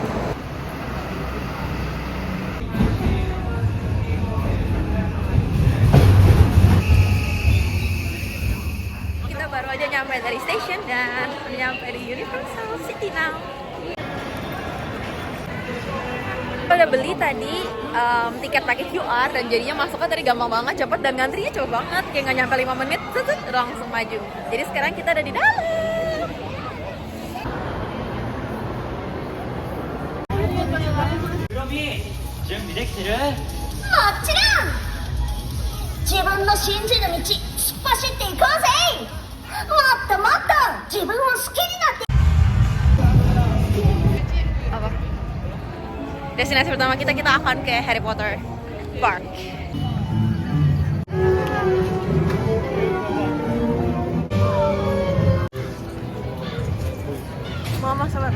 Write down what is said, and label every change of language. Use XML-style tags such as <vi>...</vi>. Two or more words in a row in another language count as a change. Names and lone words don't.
<id>Kita baru aja nyampe dari station dan nyampe di Universal City now. Udah beli tadi tiket pakai QR dan jadinya masuknya tadi gampang banget, cepet dan ngantrinya cepet banget, kayak nggak nyampe 5 menit, langsung maju. Jadi sekarang kita ada di dalam.</id> <ja>準備できてる？もちろん自分の信じる道突っ走っていこうぜもっともっと自分を好きになって</ja> <id>Apa? Destinasi pertama kita akan ke Harry Potter Park. Mama sabar.</id>